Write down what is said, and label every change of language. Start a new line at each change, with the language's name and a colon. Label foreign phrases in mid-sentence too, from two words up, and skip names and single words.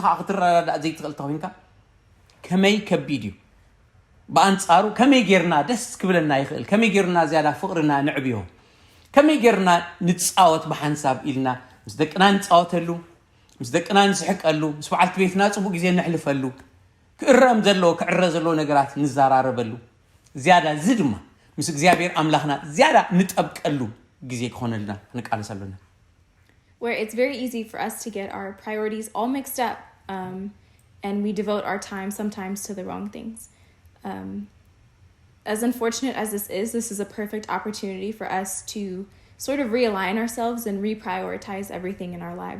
Tigrinya: ክትረዳዳእ ዘይትኽእል ተኾይንካ ከመይ ከቢድዩ በአንጻሩ ከመይ ጌርና ደስ ክብለና ይኽእል ከመይ ጌርና ዝያዳ ፍቅርና ንዕብዮ ከመይ ጌርና ንጻወት በሐንሳብ ኢልና ምስ ደቅና ንጻወተሉ ምስ ደቅና ንስሕቀሉ ምስ በዓልቲ ቤትና ጽቡቕ ግዜ ንሕልፈሉ ክእረም ዘሎ ክዕረ ዘሎ ነገራት ንዛራረበሉ ዝያዳ ዝድማ ምስ እግዚአብሔር አምላኽና ዝያዳ ንጠብቀሉ ግዜ ክኾነልና ንቃልሰሉና
English: where it's very easy for us to get our priorities all mixed up and we devote our time sometimes to the wrong things. As unfortunate as this is a perfect opportunity for us to sort of realign ourselves and reprioritize everything in our lives.